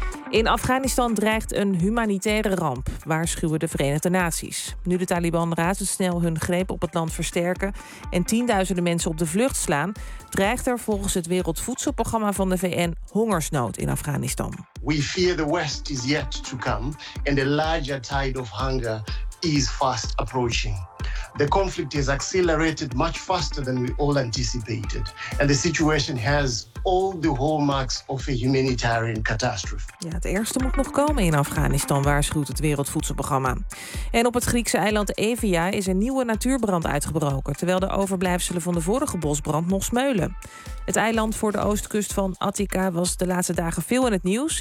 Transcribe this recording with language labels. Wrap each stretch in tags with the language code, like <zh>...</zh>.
<nl>In Afghanistan dreigt een humanitaire ramp, waarschuwen de Verenigde Naties. Nu de Taliban razendsnel hun greep op het land versterken en tienduizenden mensen op de vlucht slaan, dreigt er volgens het Wereldvoedselprogramma van de VN hongersnood in Afghanistan.</nl> <en>We fear the West is yet to come and a larger tide of hunger is fast approaching. The conflict has accelerated much faster than we all anticipated. And the situation has all the hallmarks of a humanitarian catastrophe.</en> <nl>Ja, het ergste moet nog komen in Afghanistan, waarschuwt het Wereldvoedselprogramma. En op het Griekse eiland Evia is een nieuwe natuurbrand uitgebroken, terwijl de overblijfselen van de vorige bosbrand nog smeulen. Het eiland voor de oostkust van Attica was de laatste dagen veel in het nieuws.</nl>